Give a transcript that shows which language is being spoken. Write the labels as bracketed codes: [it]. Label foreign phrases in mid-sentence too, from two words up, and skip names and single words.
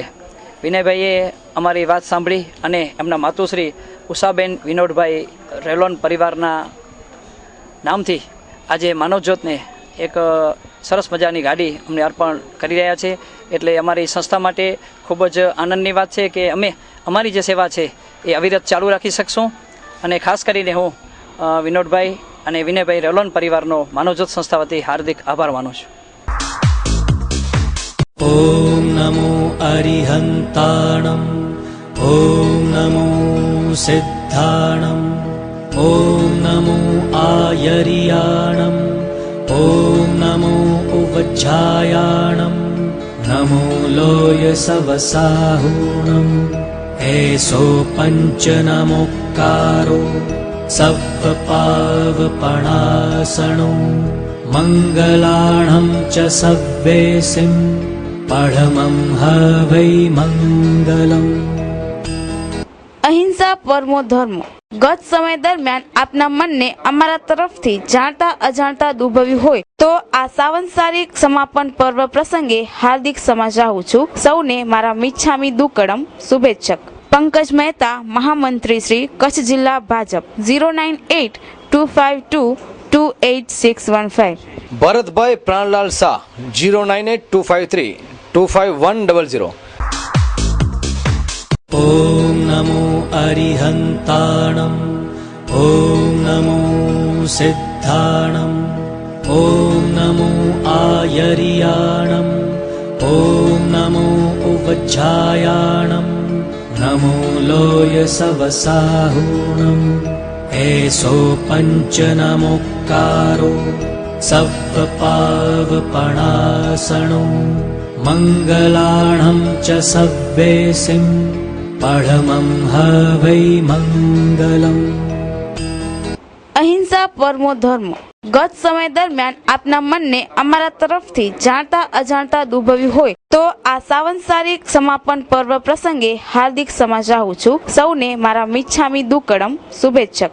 [gu] વિનયભાઈએ અમારી વાત સાંભળી અને એમના માતુશ્રી ઉષાબેન વિનોદભાઈ રેલોન પરિવારના નામથી આજે માનવજ્યોતને એક સરસ મજાની ગાડી અમને અર્પણ કરી રહ્યા છે. એટલે અમારી સંસ્થા માટે ખૂબ જ આનંદની વાત છે કે અમે અમારી જે સેવા છે એ અવિરત ચાલુ રાખી શકશું. અને ખાસ કરીને હું વિનોદભાઈ અને વિનયભાઈ રેલોન પરિવારનો માનવજ્યોત સંસ્થા વતી હાર્દિક આભાર માનું છું. [pra] ॐ नमो अरिहन्ताणम् ॐ नमो सिद्धाणम् ॐ नमो आयर्याणम् ॐ नमो उवज्झायाणम् नमो लोयसवसाहूणम् एषो पञ्चनमोक्कारो सव्वपावपणासनो मङ्गलाणं च सव्वेसिं पढमं हवै मङ्गलम्. [sa] અહિંસા પરમો ધર્મ. [gu] ગત સમય દરમિયાન આપના મનને અમારા તરફથી જાણતા અજાણતા દુભવ્યું હોય તો આ સાવંસારિક સમાપન પર્વ પ્રસંગે હાર્દિક સમા ચાહું છું. સૌને મારા [pra] મિચ્છામી દુક્કડમ [gu] શુભેચ્છક. પંકજ મહેતા, મહામંત્રી શ્રી, કચ્છ જિલ્લા ભાજપ. 09825528615. ભરતભાઈ પ્રાણલાલ શાહ 09825325100. [pra] ॐ नमो अरिहन्ताणम् ॐ नमो सिद्धाणम् ॐ नमो आयर्याणम् ॐ नमो उवज्झायाणम् नमो लोयसवसाहूणम् एषो पञ्चनमोक्कारो सव्वपावपणासनो मङ्गलाणं च सव्वेसिं पढमं हवै मङ्गलम्. [sa] અહિંસા પરમો ધર્મ. [gu] ગત સમય દરમિયાન આપના મનને અમારા તરફથી જાણતા અજાણતા દુભવ્યું હોય તો આ સાવંસારિક સમાપન પર્વ પ્રસંગે હાર્દિક સમા ચાહું છું. સૌને મારા [pra] મિચ્છામી દુક્કડમ [gu] શુભેચ્છક.